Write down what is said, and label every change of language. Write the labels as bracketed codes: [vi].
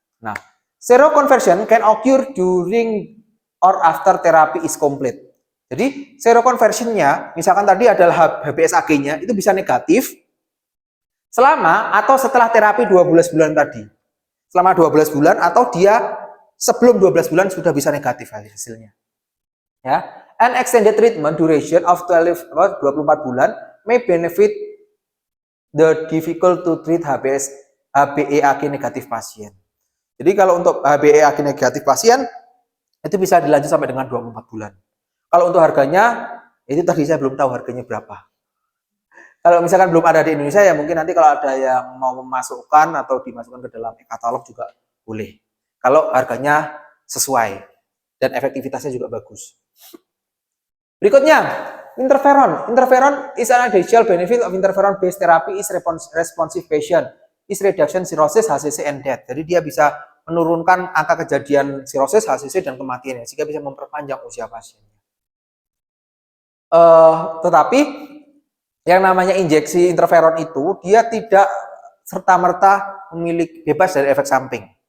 [en] Nah, seroconversion can occur during or after therapy is complete. [id] Jadi seroconversionnya, misalkan tadi adalah HBsAg-nya itu bisa negatif selama atau setelah terapi 12 bulan tadi. Selama 12 bulan atau dia sebelum 12 bulan sudah bisa negatif hasilnya. [en] Ya, an extended treatment duration of 24 [id] bulan [en] may benefit the difficult to treat HBeAg [id] negatif pasien. Jadi kalau untuk HBeAg negatif pasien itu bisa dilanjut sampai dengan 24 bulan. Kalau untuk harganya, itu tadi saya belum tahu harganya berapa. Kalau misalkan belum ada di Indonesia, ya mungkin nanti kalau ada yang mau memasukkan atau dimasukkan ke dalam katalog juga boleh. Kalau harganya sesuai dan efektivitasnya juga bagus. Berikutnya, interferon. [en] Interferon is an additional benefit of interferon-based therapy is responsive patient, is reduction cirrhosis, HCC, and death. [id] Jadi dia bisa menurunkan angka kejadian cirrhosis, HCC, dan kematiannya, sehingga bisa memperpanjang usia pasiennya. Tetapi yang namanya injeksi interferon itu, dia tidak serta-merta memiliki bebas dari efek samping.